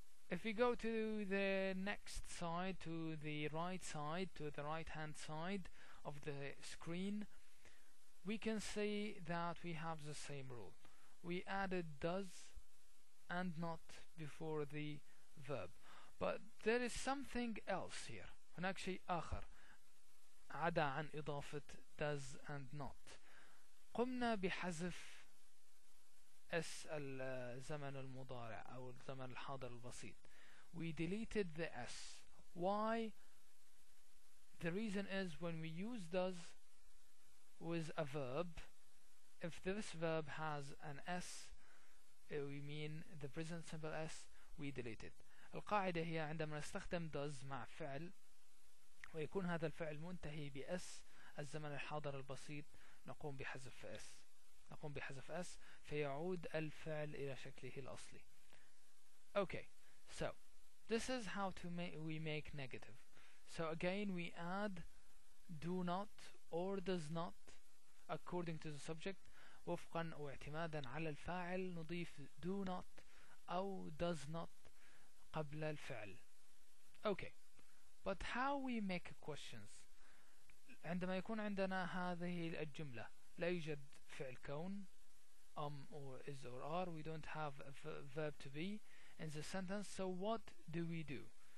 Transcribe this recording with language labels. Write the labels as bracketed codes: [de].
[en] If we go to the next side, to the right hand side of the screen, we can see that we have the same rule. We added does and not before the verb. But there is something else here. [ar] هناك شيء آخر عدا عن إضافة does and not. قمنا بحذف اس الزمن المضارع أو الزمن الحاضر البسيط. [en] We deleted the s. Why? The reason is when we use does with a verb, if this verb has an s, we mean the present simple s, we delete it. [ar] القاعدة هي عندما نستخدم does مع فعل ويكون هذا الفعل منتهي بs الزمن الحاضر البسيط نقوم بحذف s فيعود الفعل إلى شكله الأصلي. [en] Okay, so this is how we make negative. So again we add do not or does not according to the subject. [ar] وفقا أو اعتمادا على الفاعل نضيف do not أو does not قبل الفعل. [en] Okay, but how we make questions؟ [ar] عندما يكون عندنا هذه الجملة لا يوجد فعل كون [en] or is or are, we don't have a verb to be in the sentence, so what do we do?